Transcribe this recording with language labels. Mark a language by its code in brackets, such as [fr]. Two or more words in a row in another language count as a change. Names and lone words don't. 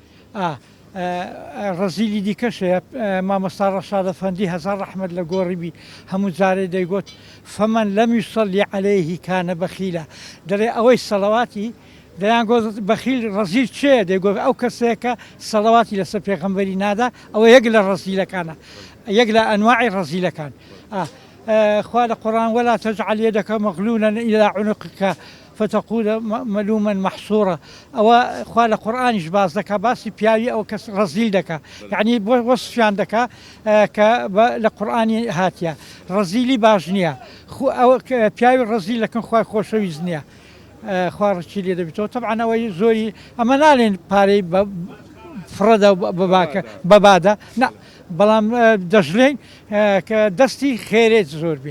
[ckb] ڕەزیلی دیکەش هەیە مامۆستا ڕەشاد ئەفەندی هەزار ڕەحمەت لە گۆڕیبی هەموو جارێ دەیگوت [ar] فەمەن لەم یوسەلی عەلەیهی کانە بەخیلە، [ckb] دەڵێ ئەوەی سەڵەواتی دەیان گۆ بەخیل ڕەزیل چێە دەیگوت ئەو کەسەیە کە سەڵەواتی لەسەر پێغەمبەری نادا، ئەوە یەک لە ڕەزیلەکانە، یەک لە ئەنواعی ڕەزیلەکان. خوا لە قورئان [ar] ولا تجعل يدك مغلولا إلى عنقك فتقول ملوما محصورا، [ckb] ئەوە خوا لە قورئانیش باز دەکا باسی پیاوی ئەو کەس ڕەزیل دەکا، یعنی وەصفیان دەکا کە لە قورئانی هاتیە ڕەزیلی باش نییە، پیاوی ڕەزیل دەکەن خوای خۆشەویست نییە، خوا ڕچی لێ دەبێتەوە. طبعا ئەوەی زۆری ئەمە ناڵێن پارەی فرەدە بەبادە نه، بەڵام دەژڵێن کە دەستی خێرێت زۆر بێ.